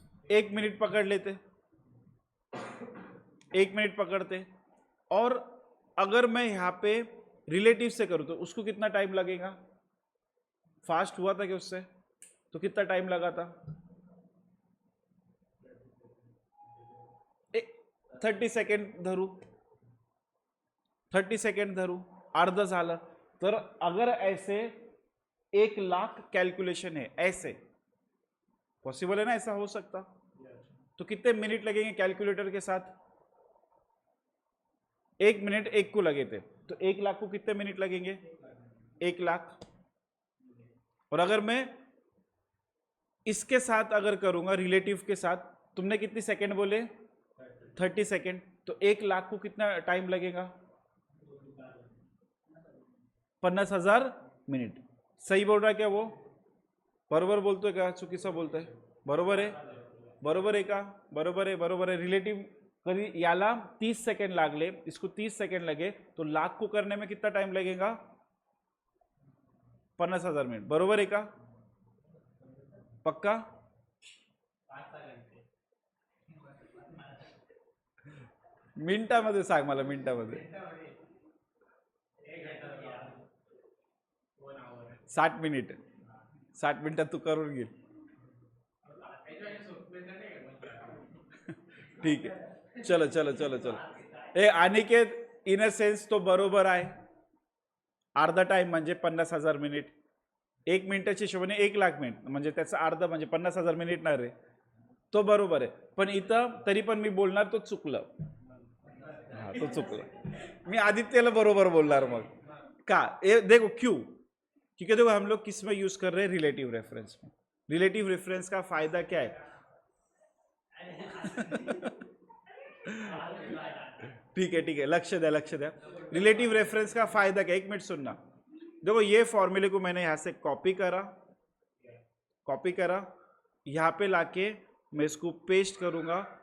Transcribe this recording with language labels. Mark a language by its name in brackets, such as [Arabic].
[Hindi] 1 minute पकड़ लेते, 1 minute पकड़ते. और अगर मैं यहां पे रिलेटिव से करूं तो उसको कितना टाइम लगेगा? फास्ट हुआ था कि उससे, तो कितना टाइम लगा था? [Marathi] 30 सेकंड धरू, 30 सेकंड धरू, अर्ध झालं. [Hindi] तर अगर ऐसे 1,00,000 कैलकुलेशन है, ऐसे पॉसिबल है ना, ऐसा हो सकता, तो कितने मिनट लगेंगे कैलकुलेटर के साथ? 1 मिनट 1 को लगे थे, तो 1 लाख को कितने मिनट लगेंगे? 1 लाख। और अगर मैं इसके साथ अगर करूंगा, रिलेटिव के साथ, तुमने कितनी सेकंड बोले? 30 सेकंड। तो 1 लाख को कितना टाइम लगेगा? 50,000 मिनट। सही बोल रहा है क्या वो? [Marathi] बरोबर बोलतो है का चुकीचा बोलतोय? बरोबर आहे, बरोबर आहे का? बरोबर आहे, बरोबर आहे. रिलेटिव कधी याला 30 सेकंड लागले, [Hindi] इसको 30 सेकंड लगे, तो लाख को करने में कितना टाइम लगेगा? [Marathi] 50,000 मिनट. बरोबर आहे का? पक्का? मिनिटामध्ये सांग मला, मिनिटामध्ये. 60 मिनिट. 60 मिनिटात तू करून घे. ठीक आहे, [Hindi] चलो चलो चलो चलो. [Marathi] ए अनिकेत, इन अ सेन्स तो बरोबर आहे. अर्धा टाइम म्हणजे 50,000 मिनिट. 1 मिनिटाच्या हिशोबाने 1 लाख मिनिट, म्हणजे त्याचं अर्ध म्हणजे 50,000 मिनिट ना रे. तो बरोबर आहे, पण इथं तरी पण मी बोलणार तो चुकलं. हा, तो चुकला. मी आदित्यला बरोबर बोलणार मग का? [Hindi] देखो क्यों? क्योंकि देखो हम लोग किस में यूज कर रहे हैं? रिलेटिव रेफरेंस में. रिलेटिव रेफरेंस का फायदा क्या है? ठीक है, [Marathi] लक्ष्य द्या, लक्ष्य द्या. [Hindi] रिलेटिव रेफरेंस का फायदा क्या? 1 मिनट सुनना. देखो ये फॉर्मूले को मैंने यहां से कॉपी करा, यहां पे लाके मैं इसको पेस्ट करूंगा.